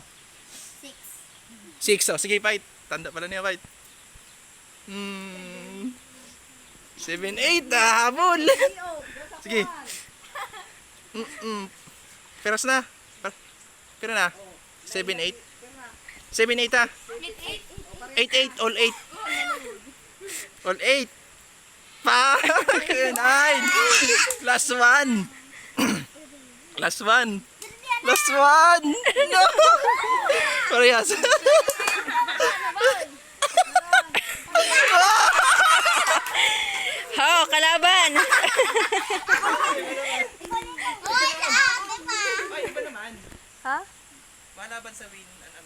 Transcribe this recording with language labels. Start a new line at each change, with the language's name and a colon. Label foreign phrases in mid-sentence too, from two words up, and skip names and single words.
Filipino: 6. Oh, sige, fight. Tanda pala niya, fight. 7, 8. Habol. Sige. Peras na. Pira na. 7, 8. 7, 8 ah.
English: 8, 8. All 8. All 8. Pa! 9. Last one. Last one. Last one. No.
Filipino: Parehas. Ho, kalaban. Ay, iba naman. Ha? Malaban sa win. Ano?